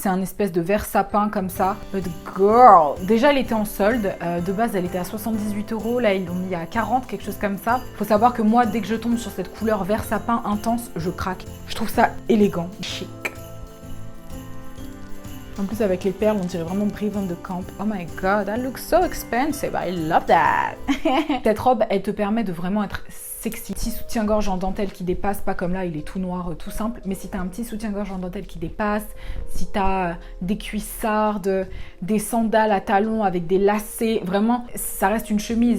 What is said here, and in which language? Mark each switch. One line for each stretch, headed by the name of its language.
French: C'est un espèce de vert sapin comme ça.
English: But girl,
French: déjà elle était en solde. De base, elle était à 78 €. Là, ils l'ont mis à 40, quelque chose comme ça. Faut savoir que moi, dès que je tombe sur cette couleur vert sapin intense, je craque. Je trouve ça élégant, chic. En plus, avec les perles, on dirait vraiment Brave on the Camp.
English: Oh my god, that looks so expensive. I love that.
French: Cette robe, elle te permet de vraiment être sexy. Petit soutien-gorge en dentelle qui dépasse, pas comme là, il est tout noir, tout simple. Mais si t'as un petit soutien-gorge en dentelle qui dépasse, si t'as des cuissardes, des sandales à talons avec des lacets, vraiment, ça reste une chemise.